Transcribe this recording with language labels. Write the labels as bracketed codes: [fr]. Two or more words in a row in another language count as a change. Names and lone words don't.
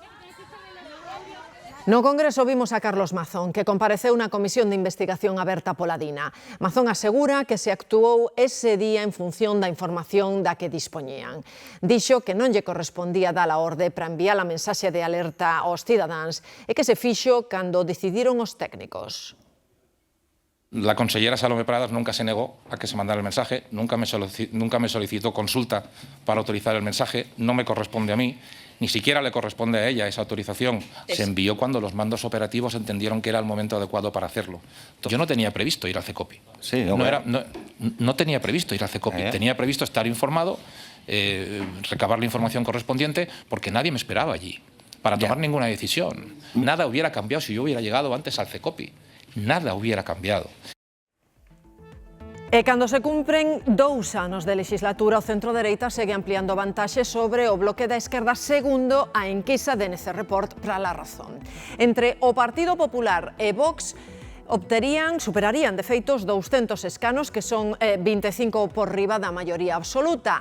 [gl] No Congreso vimos a Carlos Mazón, que compareceu na comisión de investigación aberta pola DINA. Mazón asegura que se actuou ese día en función da información da que dispoñían. Dixo que non lle correspondía dar a orde para enviar a mensaxe de alerta aos cidadáns e que se fixo cando decidiron os técnicos. [es] La consellera Salomé Pradas nunca se negó a que se mandara el mensaje, nunca me solicitó consulta para autorizar el mensaje, no me corresponde a mí, ni siquiera le corresponde a ella esa autorización. Se envió cuando los mandos operativos entendieron que era el momento adecuado para hacerlo. Yo no tenía previsto ir al CECOPI. Sí, no tenía previsto ir al CECOPI, tenía previsto estar informado, recabar la información correspondiente, porque nadie me esperaba allí para tomar ninguna decisión. Nada hubiera cambiado si yo hubiera llegado antes al CECOPI. Nada hubiera cambiado. [gl] E cando se cumpren 2 anos de legislatura, o centro-dereita segue ampliando vantaxes sobre o bloque da esquerda segundo a enquisa de NC Report para La Razón. Entre o Partido Popular e Vox, superarían de feito os 200 escanos, que son 25 por riba da maioría absoluta.